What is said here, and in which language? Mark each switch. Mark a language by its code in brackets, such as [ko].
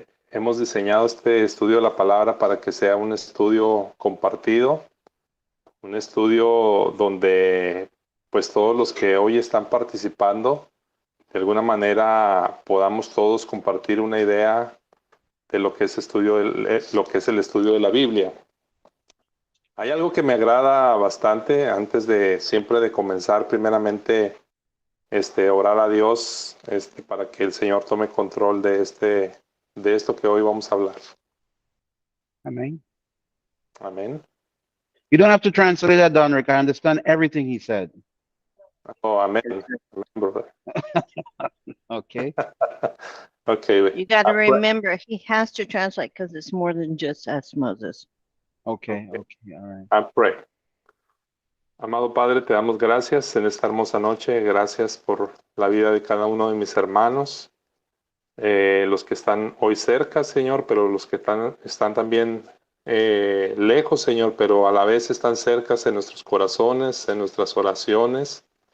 [es] Hemos diseñado este estudio de la palabra para que sea un estudio compartido, un estudio donde pues todos los que hoy están participando de alguna manera podamos todos compartir una idea de lo que es el estudio de la Biblia. Hay algo que me agrada bastante antes de siempre de comenzar, primeramente, orar a Dios, para que el Señor tome control de esto que hoy vamos a hablar. [en] Amen. [es] Amén. [en] You don't have to translate that, Don Rick. I understand everything he said. Oh, amén. Amén, brother. Okay. Okay. You got to remember, he has to translate because it's more than just us, Moses. Okay. All right. I pray. [es] Amado Padre, te damos gracias en esta hermosa noche. Gracias por la vida de cada uno de mis hermanos. Los que están hoy cerca, Señor, pero los que están también lejos, Señor, pero a la vez están cerca en nuestros corazones, en nuestras oraciones.